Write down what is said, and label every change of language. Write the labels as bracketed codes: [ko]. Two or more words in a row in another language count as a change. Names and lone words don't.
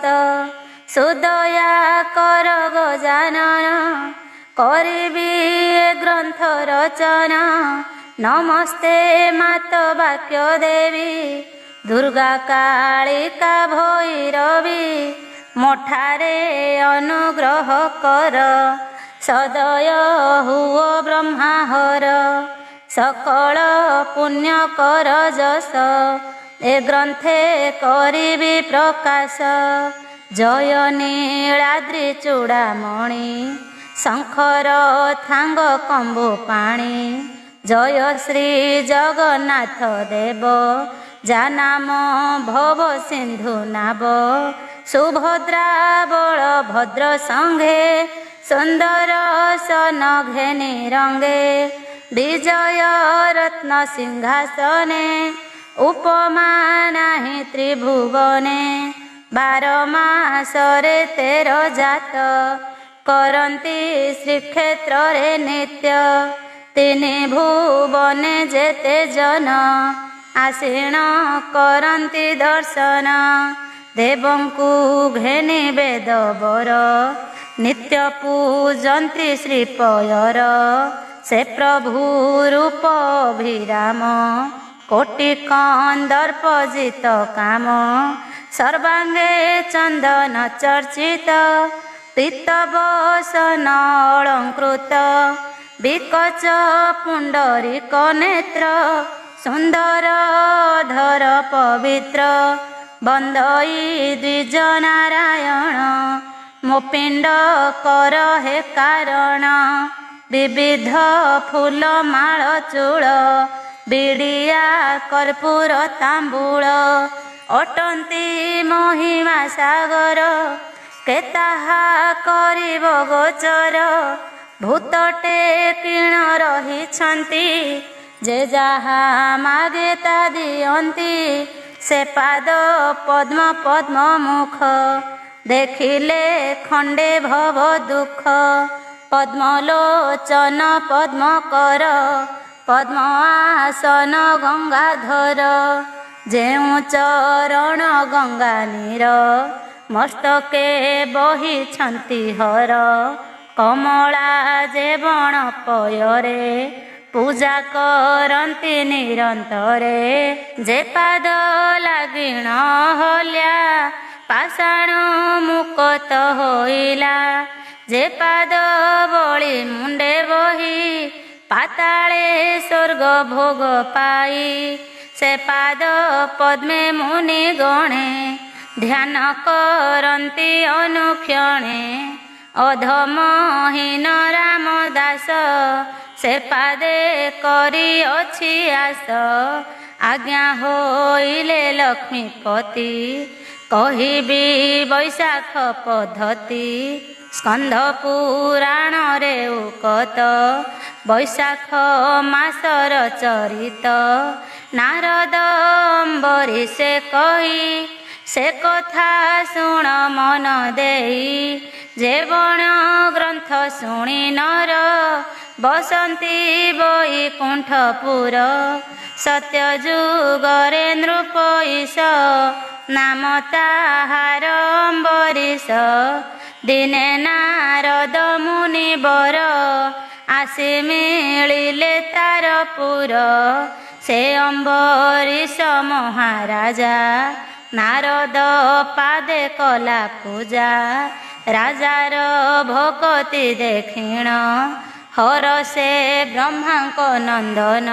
[or] ସୁଦୟା କର ଗଜାନନ କରିବି ଗ୍ରନ୍ଥ ରଚନା। ନମସ୍ତେ ମାତ ବାକ୍ୟ ଦେବୀ ଦୁର୍ଗା କାଳିକା ଭୈରବୀ। ମୋଠାରେ ଅନୁଗ୍ରହ କର ସଦୟ ହୁଅ ବ୍ରହ୍ମାହର। ସକଳ ପୁଣ୍ୟ କର ଯଶ ଏ ଗ୍ରନ୍ଥେ କରିବି ପ୍ରକାଶ। ଜୟ ନୀଳାଦ୍ରି ଚୂଡ଼ାମଣି ଶଙ୍କର ଥାଙ୍ଗ କମ୍ବୁ ପାଣୀ। ଜୟ ଶ୍ରୀ ଜଗନ୍ନାଥ ଦେବ ଜାନାମ ଭବ ସିନ୍ଧୁ ନାବ। ସୁଭଦ୍ରା ବଳଭଦ୍ର ସଙ୍ଗେ ସୁନ୍ଦର ସନ ଘେନି ରଙ୍ଗେ। ବିଜୟ ରତ୍ନ ସିଂହାସନେ ଉପମା ନାହି ତ୍ରିଭୁବନେ। 12 ମାସରେ 13 ଯାତ କରନ୍ତି ଶ୍ରୀକ୍ଷେତ୍ର ରେ ନିତ୍ୟ। 3 ଭୁବନେ ଯେତେ ଜନ ଆସୀନ କରନ୍ତି ଦର୍ଶନ। ଦେବଙ୍କୁ ଘେନି ବେଦ ବର ନିତ୍ୟ ପୂଜନ୍ତି ଶ୍ରୀପୟର। ସେ ପ୍ରଭୁ ରୂପ ଅଭିରାମ କୋଟି କନ୍ଦର୍ପ ଜିତ କାମ। ସର୍ବାଙ୍ଗେ ଚନ୍ଦନ ଚର୍ଚ୍ଚିତ ପୀତବସନ ଅଳଙ୍କୃତ। ବିକଚ ପୁଣ୍ଡରୀକ ନେତ୍ର ସୁନ୍ଦର ଧର ପବିତ୍ର। ବନ୍ଦଇ ଦ୍ୱିଜ ନାରାୟଣ ମୋପିଣ୍ଡ କର ହେ କାରଣ। ବିବିଧ ଫୁଲ ମାଳ ଚୂଳ ବିଡ଼ିଆ କର୍ପୂର ତାମ୍ବୂଳ। ଅଟନ୍ତି ମହିମା ସାଗର କେତାହା କରିବ ଗୋଚର। ଭୂତଟେ କିଣ ରହିଛନ୍ତି ଯେ ଯାହା ମାଗେ ତା ଦିଅନ୍ତି। ସେ ପାଦ ପଦ୍ମ ପଦ୍ମ ମୁଖ ଦେଖିଲେ ଖଣ୍ଡେ ଭବ ଦୁଖ। ପଦ୍ମଲୋଚନ ପଦ୍ମ କର ପଦ୍ମ ଆସନ ଗଙ୍ଗାଧର। ଯେଉ ଚରଣ ଗଙ୍ଗା ନୀର ମସ୍ତକେ ବହିଛନ୍ତି ହର। କମଳା ଯେବଣ ପୟରେ ପୂଜା କରନ୍ତି ନିରନ୍ତରେ। ଯେ ପାଦ ଲାଗିଣ ହଲ୍ୟା ପାଷାଣ ମୁକତ ହୋଇଲା। ଯେ ପାଦ ବଳୀ ମୁଣ୍ଡେ ବହି ପାତାଳେ ସ୍ୱର୍ଗ ଭୋଗ ପାଇ। ସେ ପାଦ ପଦ୍ମେ ମୁନି ଗଣେ ଧ୍ୟାନ କରନ୍ତି ଅନୁକ୍ଷଣେ। ଅଧମହୀନ ରାମଦାସ ସେ ପାଦେ କରି ଅଛି ଆଶ। ଆଜ୍ଞା ହୋଇଲେ ଲକ୍ଷ୍ମୀପତି କହିବି ବୈଶାଖ ପଦ୍ଧତି। ସ୍କନ୍ଧ ପୁରାଣ ରେ ଉକତ ବୈଶାଖ ମାସର ଚରିତ। ନାରଦ ଅମ୍ବରୀଶେ କହି ସେ କଥା ଶୁଣ ମନ ଦେଇ। ଯେବଣ ଗ୍ରନ୍ଥ ଶୁଣି ନର ବସନ୍ତି ବୈକୁଣ୍ଠପୁର। ସତ୍ୟ ଯୁଗରେ ନୃପ ଈଶ ନାମ ତାହାର ଅମ୍ବରୀଶ। ଦିନେ ନାରଦ ମୁନି ବର ଆସି ମିଳିଲେ ତାର ପୁର। ସେ ଅମ୍ବରୀଶ ମହାରାଜା ନାରଦ ପାଦେ କଲା ପୂଜା। ରାଜାର ଭକତି ଦେଖିଣ ହରଷେ ବ୍ରହ୍ମାଙ୍କ ନନ୍ଦନ।